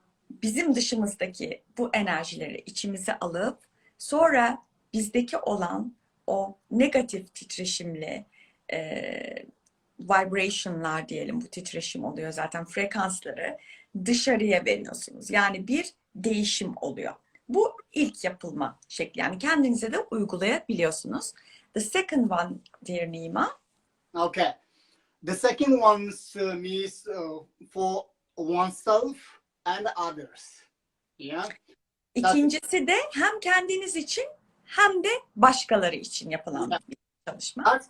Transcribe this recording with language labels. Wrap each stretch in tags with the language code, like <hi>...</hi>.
<tr>bizim dışımızdaki bu enerjileri içimize alıp sonra bizdeki olan o negatif titreşimli vibration'lar diyelim, bu titreşim oluyor zaten, frekansları dışarıya veriyorsunuz. Yani bir değişim oluyor. Bu ilk yapılma şekli. Yani kendinize de uygulayabiliyorsunuz.</tr> <en>The second one, dear Nima. Okay. The second one means for oneself and others. Yeah.</en> <tr>İkincisi de hem kendiniz için hem de başkaları için yapılan bir çalışma.</tr>